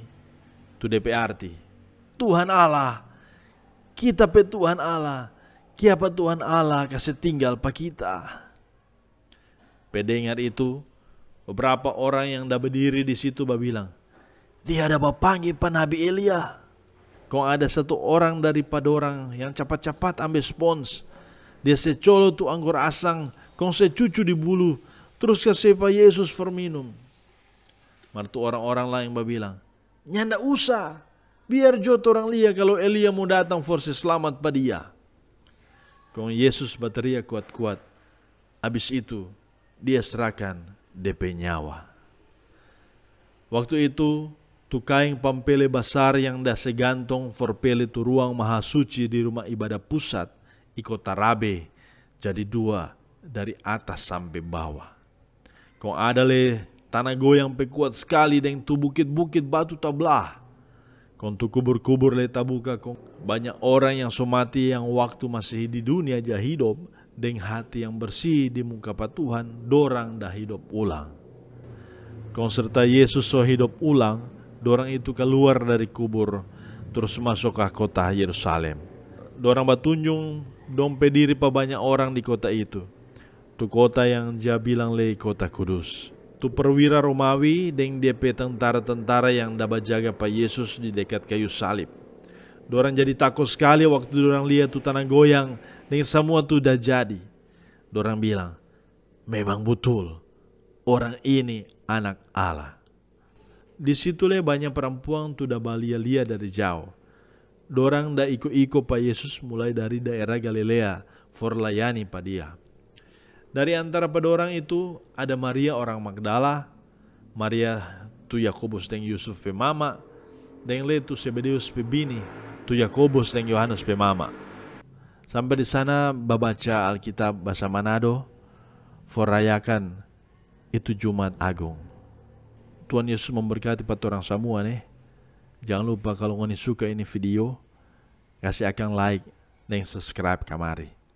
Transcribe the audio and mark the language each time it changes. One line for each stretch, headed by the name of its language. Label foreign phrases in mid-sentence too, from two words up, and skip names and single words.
Manado Malay: Itu DP arti, Tuhan Allah, kita pe Tuhan Allah, kiapa Tuhan Allah kasih tinggal pa kita. Pendengar itu, beberapa orang yang dah berdiri di situ babilang, dia ada panggil pa Nabi Elia. Kong ada satu orang daripada orang yang cepat-cepat ambil spons. Dia secolo tu anggur asang, kong secucu di bulu, terus kasih pa Yesus for minum. Martu orang-orang lain babilang, nyanda usah, biar jot orang lihat kalau Elia mau datang for selamat pa dia. Kong Yesus berteriak kuat-kuat. Habis itu dia serahkan DP nyawa. Waktu itu tu kain pampele besar yang dah segantong for pele tu ruang maha suci di rumah ibadah pusat ikut tarabe jadi 2 dari atas sampai bawah. Kong ada tanah goyang kuat sekali dengan tu bukit-bukit batu tablah. Kong tu kubur-kubur tabuka kong banyak orang yang somati yang waktu masih di dunia jah hidup dengan hati yang bersih di muka pa Tuhan, dorang dah hidup ulang. Kong serta Yesus so hidup ulang, dorang itu keluar dari kubur terus masuk ke kota Yerusalem. Dorang batunjung dompe diri pa banyak orang di kota itu. Tu kota yang dia bilang kota kudus. Tu perwira Romawi dengan DP tentara-tentara yang dapat jaga pa Yesus di dekat kayu salib. Dorang jadi takut sekali waktu dorang lihat tu tanah goyang dengan semua tu dah jadi. Dorang bilang, memang betul orang ini anak Allah. Di situ banyak perempuan tu dah balia-lia dari jauh. Dorang dah ikut-ikut pa Yesus mulai dari daerah Galilea for layani pa dia. Dari antara pedorang itu ada Maria orang Magdala, Maria tu Yakobus dan Yusuf pe mama, dan tu Zebedeus pe bini, tu Yakobus dan Yohanes pe mama. Sampai di sana babaca Alkitab bahasa Manado, for rayakan itu Jumat Agung. Tuhan Yesus memberkati orang semua nih. Jangan lupa kalau ngoni suka ini video, kasih akan like dan subscribe kamari.